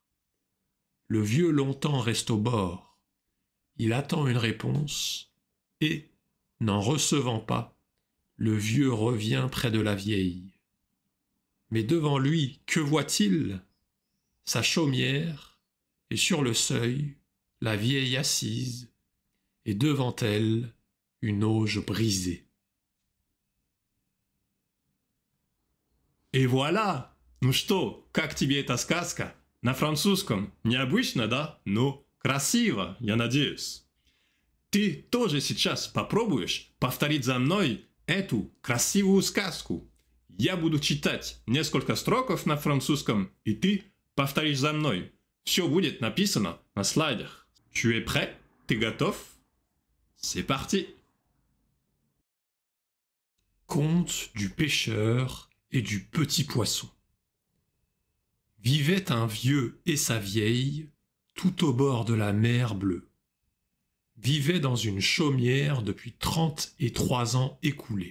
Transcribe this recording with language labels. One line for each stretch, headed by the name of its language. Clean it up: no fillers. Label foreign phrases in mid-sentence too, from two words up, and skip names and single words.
French: Le vieux longtemps reste au bord. Il attend une réponse et, n'en recevant pas, le vieux revient près de la vieille. Mais devant lui, que voit-il? Sa chaumière, et sur le seuil, la vieille assise, et devant elle, une auge brisée.
Russian: И вуаля! Ну что, как тебе эта сказка? На французском необычно, да? Ну, красиво, я надеюсь. Ты тоже сейчас попробуешь повторить за мной эту красивую сказку. Я буду читать несколько строков на французском, и ты повторишь за мной. Все будет написано на слайдах.
French: Tu es prêt?
Russian: Ты готов?
French: C'est parti! Conte du pêcheur et du petit poisson. Vivait un vieux et sa vieille tout au bord de la mer bleue. Vivaient dans une chaumière depuis 33 ans écoulés.